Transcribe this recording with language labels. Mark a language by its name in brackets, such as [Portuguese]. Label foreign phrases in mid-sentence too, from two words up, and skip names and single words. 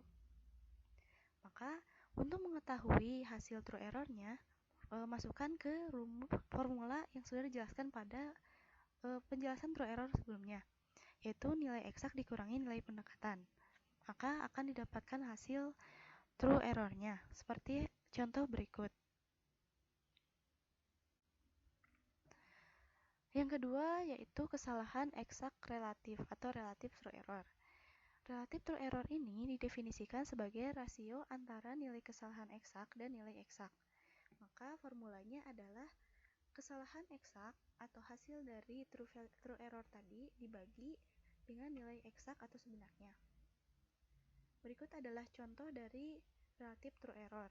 [Indonesian] Maka untuk mengetahui hasil [English] true errornya, [Indonesian] masukkan ke formula yang sudah dijelaskan pada penjelasan true error sebelumnya, yaitu nilai eksak dikurangi nilai pendekatan. Maka akan didapatkan hasil [English] true errornya, [Indonesian] seperti contoh berikut. Yang kedua yaitu kesalahan eksak relatif atau [English] relative true error. Relative true error [Indonesian] ini didefinisikan sebagai rasio antara nilai kesalahan eksak dan nilai eksak. Maka formulanya adalah kesalahan eksak atau hasil dari [English] true error [Indonesian] tadi dibagi dengan nilai eksak atau sebenarnya. Berikut adalah contoh dari [English] relative true error.